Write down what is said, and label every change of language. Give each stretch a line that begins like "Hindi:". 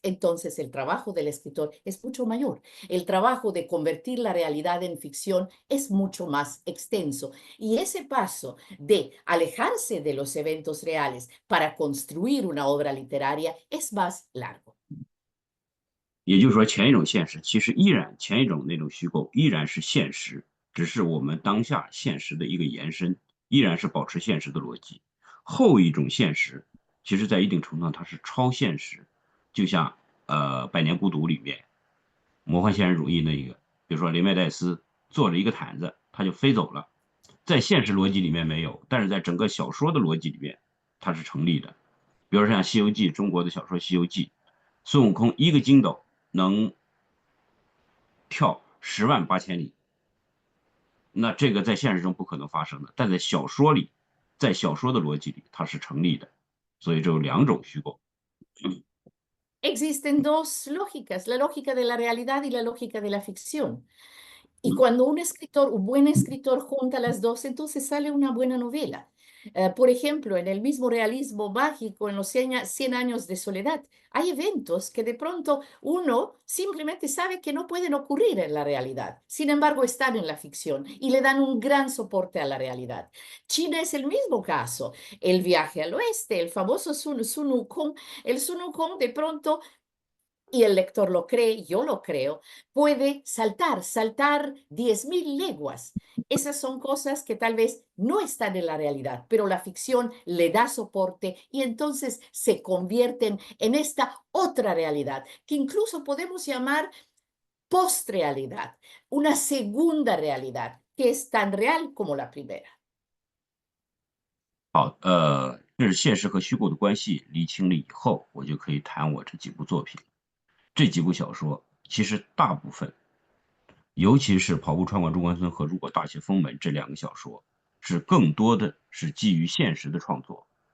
Spanish: Entonces el trabajo del escritor es mucho mayor. El trabajo de convertir la realidad en ficción es mucho más extenso. Y ese paso de alejarse de los eventos reales para construir una obra literaria es más largo.
Chinese: 也就是说，前一种现实其实依然，前一种那种虚构依然是现实，只是我们当下现实的一个延伸，依然是保持现实的逻辑。后一种现实，其实在一定程度上它是超现实，就像《百年孤独》里面魔幻现实主义那个，比如说雷麦戴斯做了一个毯子，他就飞走了，在现实逻辑里面没有，但是在整个小说的逻辑里面它是成立的。比如说像《西游记》，中国的小说《西游记》，孙悟空一个筋斗能跳108000里，那这个在现实中不可能发生的，但在小说里，在小说的逻辑里它是成立的，所以这有两种虚构。
Spanish: Existen dos lógicas, la lógica de la realidad y la lógica de la ficción. Y cuando un buen escritor junta las dos, entonces sale una buena novela. Por ejemplo, en el mismo realismo mágico, en los 100 años de soledad, hay eventos que de pronto uno simplemente sabe que no pueden ocurrir en la realidad. Sin embargo, están en la ficción y le dan un gran soporte a la realidad. China es el mismo caso. El viaje al oeste, el famoso Sun Wukong, el Sun Wukong de pronto y el lector lo cree, yo lo creo, puede saltar 10.000 leguas. Esas son cosas que tal vez no están en la realidad, pero la ficción le da soporte y entonces se convierten en esta otra realidad, que incluso podemos llamar postrealidad, una segunda realidad, que es tan real como la primera.
Chinese: 好，这是现实和虚构的关系理清了以后，我就可以谈我这几部作品。这几部小说其实大部分，尤其是《跑步穿过中关村》和《如果大雪封门》这两个小说，是更多的是基于现实的创作。